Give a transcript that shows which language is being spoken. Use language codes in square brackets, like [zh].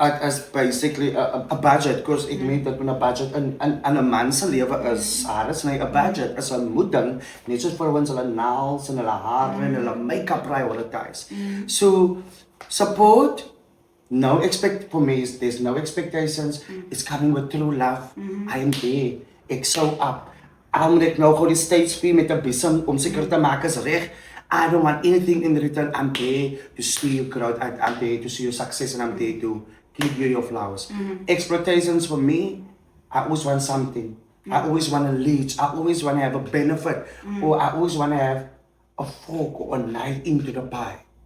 [en] As basically a budget, because [af] ek weet dat met 'n budget in 'n man se lewe is alles net 'n budget, is 'n moeding, net soos vir ons hulle nails en hulle hare en hulle make-up prioritize. [en] So support, for me there's no expectations. It's coming with true love. I am there. [af] Ek [en] show up. [af] Moet ek nou gou die stage speel met 'n besem om seker te maak is reg. [en] I don't want anything in return. I'm there to see you grow. I'm there to see your success, and I'm there to give you your flowers. Exploitations for me, I always want something. I always want to leech. I always want to have a benefit, or I always want to have a fork or a knife into the pie.